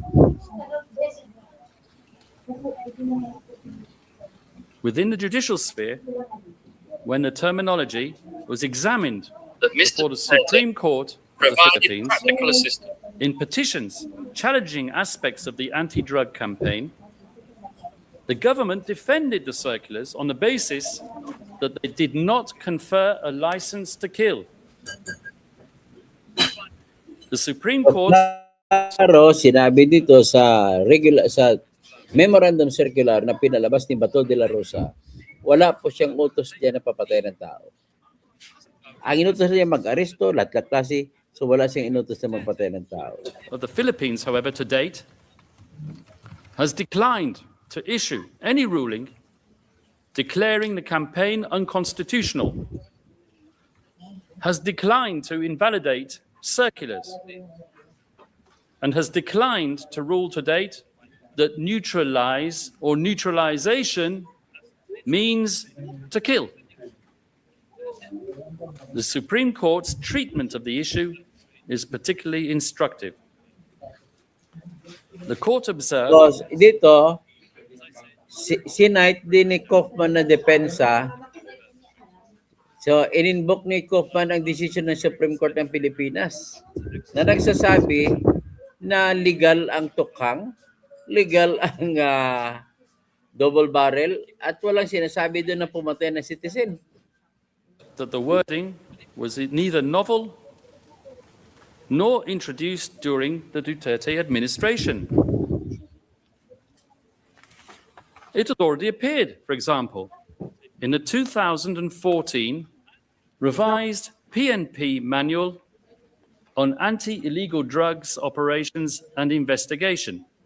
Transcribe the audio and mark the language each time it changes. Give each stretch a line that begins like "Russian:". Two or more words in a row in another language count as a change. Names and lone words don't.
English: Within the judicial sphere, when the terminology was examined before the Supreme Court of the Philippines, in petitions challenging aspects of the anti-drug campaign, the government defended the circulars on the basis that they did not confer a license to kill. The Supreme Court
Filipino: Pero sinabi dito sa
English: memorandum circular
Filipino: na pinalabas ni Bato de la Rosa, wala po siyang utos diyan na papatay ng tao. Ang inutos niya mag-aresto, lahat klase, so wala siyang inutos na magpatay ng tao.
English: of the Philippines, however, to date, has declined to issue any ruling declaring the campaign unconstitutional, has declined to invalidate circulars, and has declined to rule to date that neutralize or neutralization means to kill. The Supreme Court's treatment of the issue is particularly instructive. The court observed... So,
Filipino: dito, sinight din ni Kaufman na depensa. So, in-invoke ni Kaufman ang decision ng Supreme Court ng Pilipinas na nagsasabi na legal ang tukhang, legal ang double barrel, at walang sinasabi doon na pumatay na citizen.
English: That the wording was neither novel nor introduced during the Duterte administration. It had already appeared, for example, in the 2014 revised PNP manual on anti-illegal drugs operations and investigation.